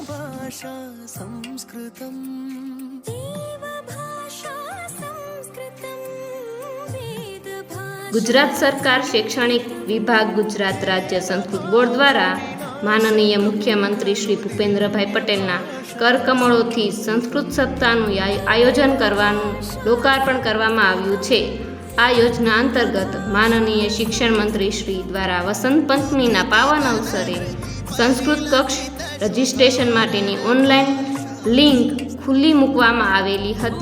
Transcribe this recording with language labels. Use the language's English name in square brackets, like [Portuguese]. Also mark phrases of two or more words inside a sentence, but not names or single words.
[Gujarati] ગુજરાત સરકાર શૈક્ષણિક વિભાગ, ગુજરાત રાજ્ય સંસ્કૃત બોર્ડ દ્વારા માનનીય મુખ્યમંત્રી શ્રી ભૂપેન્દ્રભાઈ પટેલના કરકમળોથી સંસ્કૃત સપ્તાહનું આયોજન કરવાનું લોકાર્પણ કરવામાં આવ્યું છે। આ યોજના અંતર્ગત માનનીય શિક્ષણ મંત્રી શ્રી દ્વારા વસંત પંચમીના પાવન અવસરે સંસ્કૃત કક્ષ રજિસ્ટ્રેશન માટેની ઓનલાઈન લિંક ખુલ્લી મૂકવામાં આવેલી હતી।